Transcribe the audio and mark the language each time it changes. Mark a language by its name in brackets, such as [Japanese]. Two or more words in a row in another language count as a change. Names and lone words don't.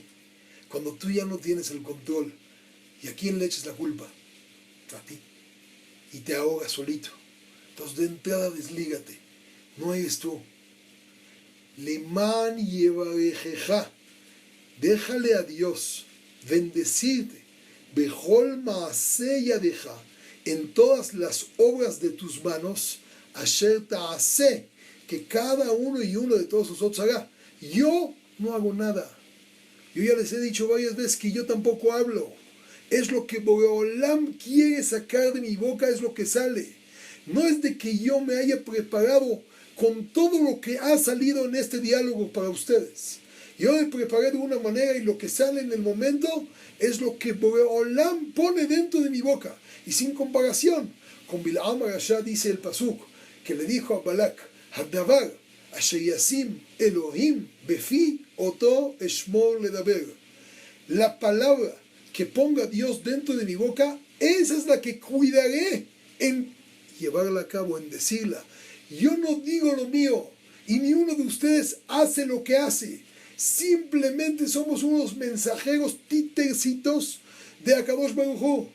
[Spanish] Cuando tú ya no tienes el control. ¿Y a quién le echas la culpa? A ti. Y te ahogas solito. Entonces de entrada deslígate. No eres tú. [Hebrew] למען יברכך. [Spanish] Déjale a Dios bendecirte. [Hebrew] בכל מעשה ידיך. [Spanish] En todas las obras de tus manos. [Hebrew] אשר תעשה. [Spanish] Que cada uno y uno de todos nosotros haga. Yo no hago nada. Yo ya les he dicho varias veces que yo tampoco hablo. Es lo que Boreolam quiere sacar de mi boca, es lo que sale. No es de que yo me haya preparado con todo lo que ha salido en este diálogo para ustedes. Yo me preparé de una manera y lo que sale en el momento es lo que Boreolam pone dentro de mi boca. Y sin comparación, con Bilam Rasha dice el pasuk, que le dijo a Balak, [Hebrew] הדבר אשר ישים אלוהים בפי אותו אשמור לדבר. [Spanish] La palabra que ponga Dios dentro de mi boca, esa es la que cuidaré en llevarla a cabo, en decirla. yo no digo lo mío y ni uno de ustedes hace lo que hace. Simplemente somos unos mensajeros títercitos de [Hebrew] הקדוש ברוך הוא.